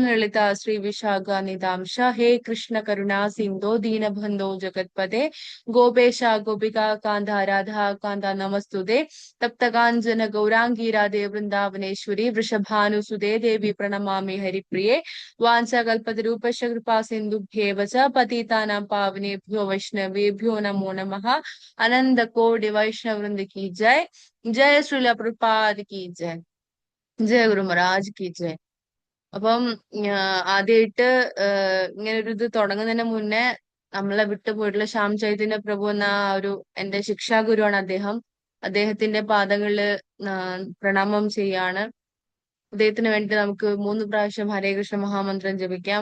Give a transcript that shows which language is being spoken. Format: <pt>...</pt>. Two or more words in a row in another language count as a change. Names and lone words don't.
<sa>ലളിത ശ്രീ വിശാഖ നിതാംശ ഹേ കൃഷ്ണ കരുണാ സിന്ധോ ദീനബന്ധോ ജഗത്പദേ ഗോപേശ ഗോപിക കാന്ത രാധാ കാന്ത നമസ്തുതേ തപ്തകാഞ്ചന ഗൗരാംഗീ രാധേ വൃന്ദാവനേശ്വരി വൃഷഭാനുസുതേ ദേവി പ്രണമാമി ഹരിപ്രിയേ വാഞ്ചകൽപതരൂപശ കൃപാ സിന്ധുഭ്യേവ ച പതിതാനാം പാവനേഭ്യോ വൈഷ്ണവേഭ്യോ നമോ നമഃ അനന്ത കോടി വൈഷ്ണവ വൃന്ദ</sa> <hi>की जय जय श्रीला प्रभुपाद की जय जय गुरु महाराज की जय</hi> <ml>അപ്പം ആദ്യമായിട്ട് ഇങ്ങനെ ഒരു ഇത് തുടങ്ങുന്നതിന് മുന്നേ നമ്മളെ വിട്ടുപോയിട്ടുള്ള ശ്യാം ചൈതന്യ പ്രഭു എന്ന ഒരു എന്റെ ശിക്ഷാഗുരുവാണ് അദ്ദേഹം. അദ്ദേഹത്തിന്റെ പാദങ്ങളില് പ്രണാമം ചെയ്യാണ്. അദ്ദേഹത്തിന് വേണ്ടി നമുക്ക് 3 പ്രാവശ്യം ഹരേ കൃഷ്ണ മഹാമന്ത്രം ജപിക്കാം.</ml>